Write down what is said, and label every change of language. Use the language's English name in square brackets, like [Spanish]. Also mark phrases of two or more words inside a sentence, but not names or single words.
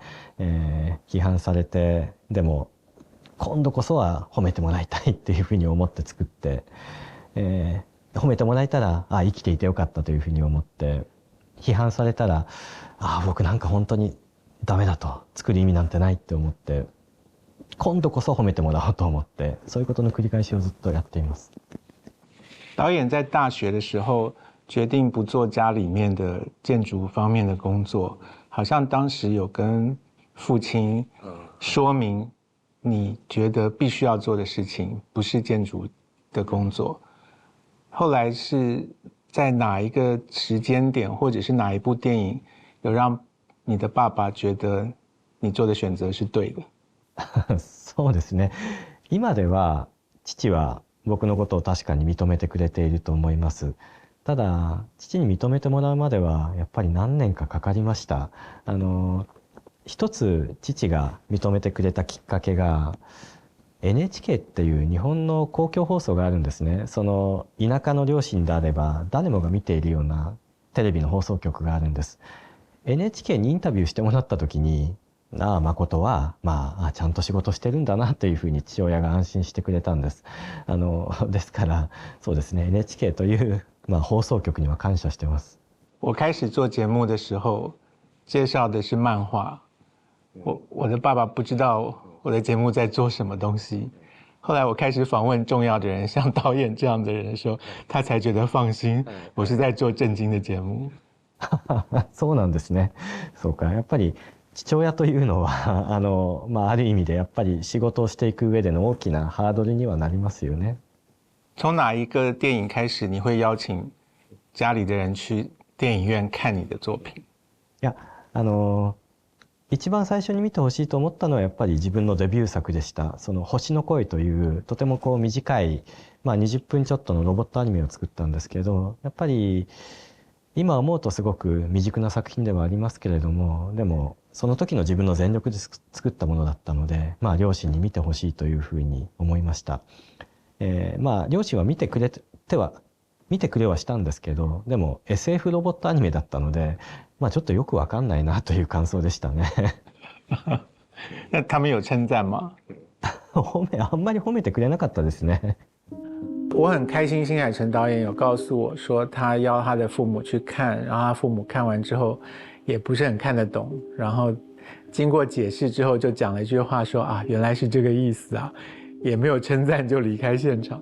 [Japanese] 批判されて、でも今度こそは褒めてもらいたいっていうふうに思って作って、褒めてもらえたら生きていてよかったというふうに思って、批判されたら僕なんか本当にダメだと、作る意味なんてないって思って、今度こそ褒めてもらおうと思って、そういうことの繰り返しをずっとやっています。 [Chinese] 导演在大学的时候决定不做家里面的建筑方面的工作，好像当时有跟父亲说明你觉得必须要做的事情不是建筑的工作。后来是在哪一个时间点，或者是哪一部电影，有让你的爸爸觉得你做的選擇是對的？ [Japanese] そうですね。今では父は僕のことを確かに認めてくれていると思います。ただ父に認めてもらうまではやっぱり何年かかかりました。一つ父が認めてくれたきっかけが NHK っていう日本の公共放送があるんですね。その田舎の両親であれば誰もが見ているようなテレビの放送局があるんです。NHK にインタビューしてもらった時に誠はちゃんと仕事してるんだなというふうに父親が安心してくれたんです。ですからそうですね、 NHK という放送局には感謝してます。 [Chinese] 我开始做节目的时候介绍的是漫画，我的爸爸不知道我的节目在做什么东西。后来我开始访问重要的人，像导演这样的人的时候，他才觉得放心，我是在做正经的节目。 [Japanese] そうなんですね。そうか、やっぱり父親というのはある意味でやっぱり仕事をしていく上での大きなハードルにはなりますよね。 [Chinese] 从哪一个电影开始，你会邀请家里的人去电影院看你的作品？ [Japanese] いや、一番最初に見てほしいと思ったのはやっぱり自分のデビュー作でした。その星の声というとても短い、20分ちょっとのロボットアニメを作ったんですけど、やっぱり今思うとすごく未熟な作品ではありますけれども、でもその時の自分の全力で作ったものだったので、両親に見てほしいというふうに思いました。両親は見てくれはしたんですけど、でも SF ロボットアニメだったので、ちょっとよくわかんないなという感想でしたね。 [Chinese] 那他们有称赞吗？ [Japanese] あんまり褒めてくれなかったですね。 [Chinese] 我很开心，新海诚导演有告诉我说，他邀他的父母去看，然后他父母看完之后也不是很看得懂，然后经过解释之后就讲了一句话说原来是这个意思啊，也没有称赞就离开现场。